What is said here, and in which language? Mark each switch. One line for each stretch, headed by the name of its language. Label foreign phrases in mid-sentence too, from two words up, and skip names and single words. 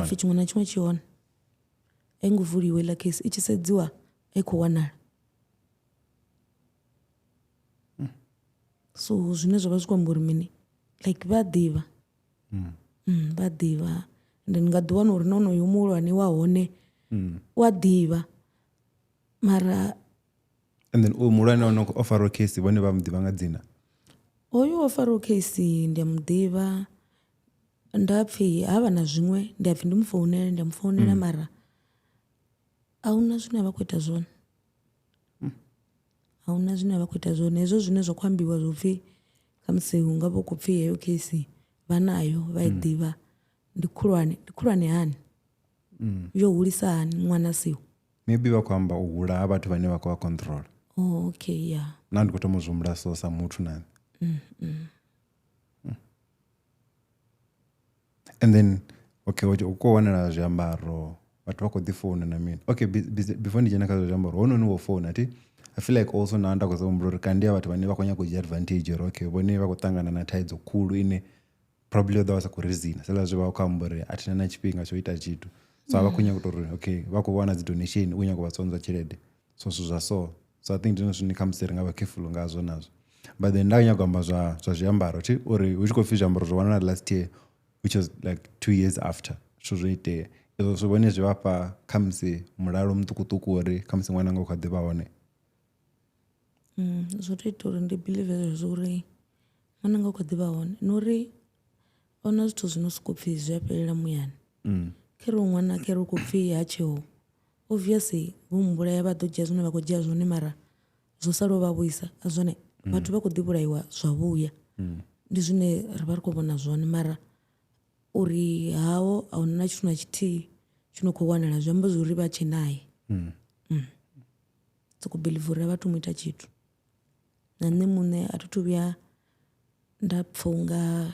Venda: apfhi tshiṅwe na tshiṅwe tshi hone a i ngo vuliwa heiḽa case i tshi sedziwa a i khou wanala so zwine zwa vha zwi khou amba uri mini like vha ḓivha vha ḓivha ende ndi nga ḓi wana uri na honoyo muhulwane wa hone wa ḓivha mara
English: and then
Venda: muhulwane ono o faraho case vhone vha muḓivha nga dzina hoyo o faraho case ndi a muḓivha nda pfhi havha na zwiṅwe ndi a pfhi ndi mu founela mara a huna zwine a vha khou ita zwone a huna zwine a vha khou ita zwone hezwo zwine zwa khou ambiwa zwo pfhi khamusi hu nga vha khou pfhi heyo case vha nayo vha i ḓivha ndi khulwane hani yo hulisa hani ṅwana siho maybe vha khou amba u hula ha vhathu vhane vha khou vha control
English: okay yeah
Venda: na ndi khou thoma u zwi humbula so sa muthu nani
English: and then okay
Venda: u khou wanala zwiambaro vhathu vha khou ḓi founa na mini okay before ndi dzhena kha zwiambaro hononi wo founa ti
English: I feel like also
Venda: na nda khou humbula uri kandi ya vhathu vhane vha khou nyanga u dzhia advantage uri okay vhone vha khou ṱangana na thaidzo khulu ine probably ḓo vha sa khou rezina sa zwi vha khou amba uri a thina na tshifhinga tsho ita tshithu so vha khou nyanga uri okay vha khou wana dzi donation u nyanga u vha tsonza tshelede so zwa so
English: I think
Venda: ndino zwine khamusi ri nga vha careful ngazwo nazwo
English: but then
Venda: nda nyaga u amba zwa zwiambaro ti uri hu tshi khou pfhi zwiambaro zwo wanala
English: last year which was like 2 years after
Venda: so zwo itea izwo zwi vhone zwi vhafha khamusi mulalo muṱukuṱuku uri khamusi ṅwana nga u kha ḓi vha hone zwo tou ita uri ndi believe zwo uri ṅwana nga u kha ḓi vha hone na uri a huna zwithu zwino sokou pfhi zwi a fhelela muyani khere ṅwana khere u khou pfhi ha tsheho obviously vho mumbulaya vha ḓo dzhia zwine vha khou dzhia zwone mara zwo sala vha vhuisa a zwone vhathu vha khou ḓi vhulaiwa zwa vhuya ndi zwine ri vha ri khou vhona zwone mara uri hawo a huna tshithu na tshithihi tshi no khou wanala zwi amba zwori vha tshe naye sokou believe uri a vhathu mu ita tshithu na nṋe muṋe a thi thu vhuya nda pfha unga